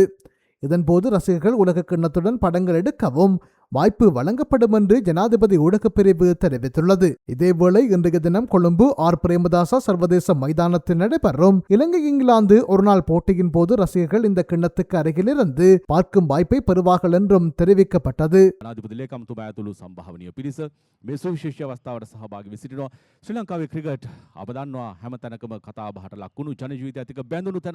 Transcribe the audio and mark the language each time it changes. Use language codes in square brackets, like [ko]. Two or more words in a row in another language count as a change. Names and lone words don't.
[ta] இதன்போது ரசிகர்கள் உலகக்கிண்ணத்துடன் படங்கள் எடுக்கவும் வாய்ப்பு வழங்கப்படும் என்று ஜனாதிபதி ஊடகப் பிரிவு தெரிவித்துள்ளது. இதேவேளை இன்றைய தினம் கொழும்பு ஆர் பிரேமதாசா சர்வதேச மைதானத்தில் நடைபெறும் இலங்கை இங்கிலாந்து ஒருநாள் போட்டியின் போது ரசிகர்கள் இந்த கிண்ணத்துக்கு அருகில் இருந்து பார்க்கும் வாய்ப்பை பெறுவார்கள் என்றும் தெரிவிக்கப்பட்டது. [si] මේ සුවිශේෂ අවස්ථාවට සහභාගී වී සිටිනවා. ශ්‍රී ලංකාවේ ක්‍රිකට් අප දන්නවා හැම තැනකම කතා බහට ලක්වුණු ජන ජීවිතයත් එක්ක බැඳුණු තැනක්.